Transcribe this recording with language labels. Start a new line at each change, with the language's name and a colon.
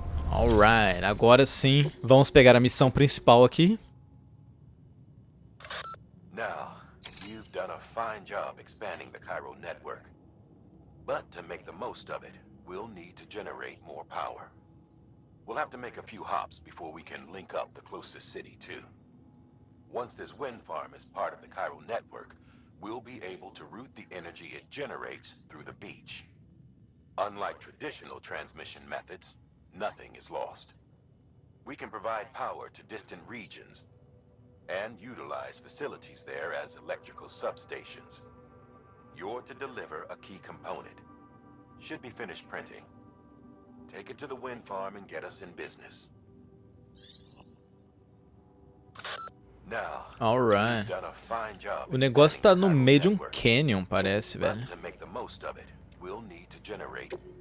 Portuguese: Alright, agora sim, vamos pegar a missão principal aqui.
English: Now, you've done a fine job expanding the chiral network. But to make the most of it, we'll need to generate more power. We'll have to make a few hops before we can link up the closest city too. Once this wind farm is part of the chiral network, we'll be able to route the energy it generates through the beach. Unlike traditional transmission methods, nothing is lost. We can provide power to distant regions and utilize facilities there as electrical substations. You're to deliver a key component. Should be finished printing. Take it to the wind farm and get us in business. Now, Alright. you've done a fine job.
Portuguese: O negócio tá no meio de um canyon, parece, velho.
English: To make the most of it, we'll need to generate.